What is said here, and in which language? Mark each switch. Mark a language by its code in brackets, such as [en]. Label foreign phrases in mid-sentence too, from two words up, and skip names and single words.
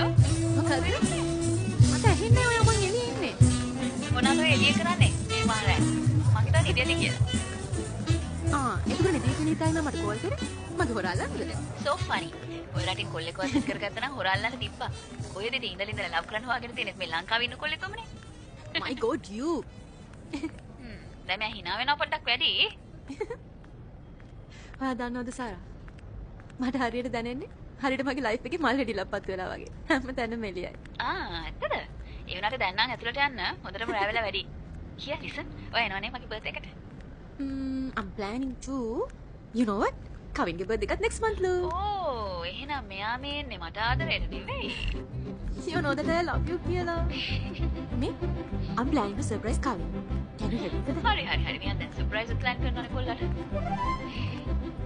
[si] මොකද? මට ඇහෙන්නේ ඔයා මං එළියේ ඉන්නේ. මොනවාද ඔය එළිය කරන්නේ? මේ මාරයි. මං හිතුවා නිදියද කියලා. ඒක නෙදී කෙනෙක් මට කෝල් කරේ. මද හොරාලන්නද? [en] So funny. [si] ඔය රටින් කොල්ලෙක්ව අත් කරගත්තා නම් හොරාල්ලන්න තිබ්බා. කොහෙද ඉතින් ඉඳලා ඉඳලා ලව් කරන්න හොයාගෙන තියෙන්නේ මේ ලංකාවේ ඉන්න කොල්ලෙක්වමනේ. [en] My god you. [si] දැන් මම hina වෙනවා පොඩ්ඩක් වැඩි. ඔයා දන්නවද සාරා? මට හරියට දැනෙන්නේ හරියට මගේ ලයිෆ් එකේ මල් හෙඩිලප්පත් වෙලා වගේ. හැමතැනම එළියයි. ඇත්තද? ඒ වුණාට දැන් නම් ඇතුළට යන්න හොඳටම රැ වෙලා වැඩි. කියා ලිසන්. ඔය එනවනේ මගේ බර්ත්ඩේ එකට. [en] I'm planning to. You know what? [si] කවින්ගේ බර්ත්ඩේ එකත් [en] next month [si] ලු. ඕ එහෙනම් මෙයා මේ එන්නේ මට ආදරෙට නෙවෙයි. [en] You know that I love you කියලා. Me? I'm planning to surprise Kavin. Can you help me with that? [si] හරි. මෙයා දැන් [en] surprise plan [si] කරනවානේ කොල්ලට.